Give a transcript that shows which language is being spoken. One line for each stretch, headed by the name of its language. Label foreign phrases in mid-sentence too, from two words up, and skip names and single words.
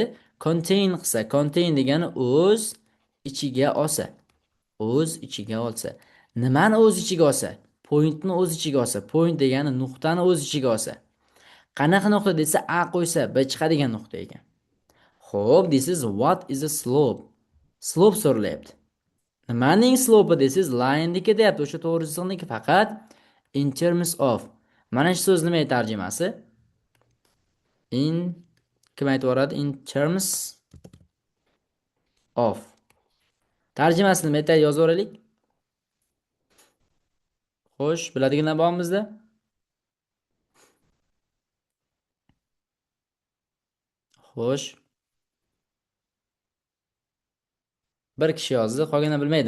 Uzbek: Contain qilsa, contain degani o'z ichiga olsa. O'z ichiga olsa. Nimani o'z ichiga olsa? Pointni o'z ichiga olsa. Point degani nuqtani o'z ichiga olsa. Qanaqa nuqta desa, A qo'ysa B chiqadigan nuqta ekan. Xo'p,
English: this is what is a slope?
Uzbek: Slope so'ralyapti. Nimaning slope desangiz, line-niki deyapti. O'sha to'g'ri chiziqniki faqat
English: in terms of.
Uzbek: Mana shu so'z nima tarjimasi? In kim aytib yuboradi?
English: In terms of.
Uzbek: Tarjimasini nima aytadi, yozib o'raylik. Xo'sh, biladiganlar bormi bizda? Xo'sh. Bir kishi yozdi, qolganini bilmaydim.